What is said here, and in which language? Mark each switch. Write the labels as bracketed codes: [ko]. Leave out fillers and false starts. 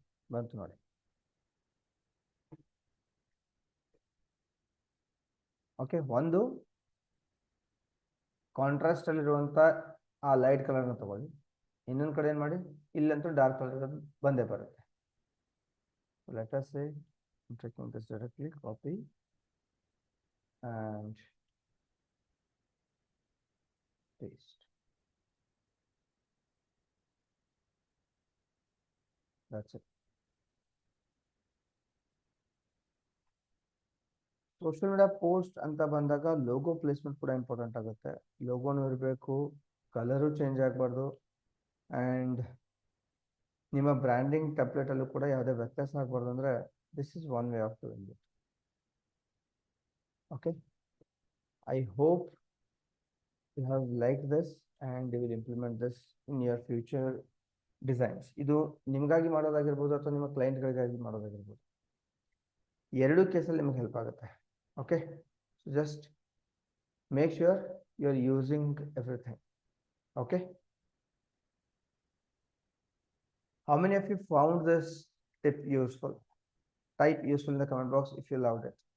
[kn] ಬಂತು ನೋಡಿ. ಓಕೆ, ಒಂದು ಕಾಂಟ್ರಾಸ್ಟ್ ಅಲ್ಲಿರುವಂಥ ಆ ಲೈಟ್ ಕಲರ್ನ ತಗೊಳ್ಳಿ. ಇನ್ನೊಂದು ಕಡೆ ಏನು ಮಾಡಿ, ಇಲ್ಲಂತೂ ಡಾರ್ಕ್ ಕಲರ್ ಬಂದೇ ಬರುತ್ತೆ. [en] Let us say I'm taking this directly, copy and paste. That's it. [kn] Social media post ಅಂತ ಬಂದಾಗ ಲೋಗೋ ಪ್ಲೇಸ್ಮೆಂಟ್ ಕೂಡ ಇಂಪಾರ್ಟೆಂಟ್ ಆಗುತ್ತೆ. ಲೋಗೋನು ಇರಬೇಕು, ಕಲರು ಚೇಂಜ್ ಆಗಬಾರ್ದು, ಆ್ಯಂಡ್ ನಿಮ್ಮ ಬ್ರ್ಯಾಂಡಿಂಗ್ ಟೆಂಪ್ಲೇಟಲ್ಲೂ ಕೂಡ ಯಾವುದೇ ವ್ಯತ್ಯಾಸ ಆಗಬಾರ್ದು. ಅಂದರೆ [en] This is one way of doing it. Okay, I hope you have like this and you will implement this in your future designs. [kn] ಇದು ನಿಮಗಾಗಿ ಮಾಡೋದಾಗಿರ್ಬೋದು ಅಥವಾ ನಿಮ್ಮ ಕ್ಲೈಂಟ್ಗಳಿಗಾಗಿ ಮಾಡೋದಾಗಿರ್ಬೋದು, ಎರಡೂ ಕೇಸಲ್ಲಿ ನಿಮಗೆ ಹೆಲ್ಪ್ ಆಗುತ್ತೆ. [en] Okay, so just make sure you're using everything. Okay, how many of you found this tip useful? Type useful in the comment box if you loved it.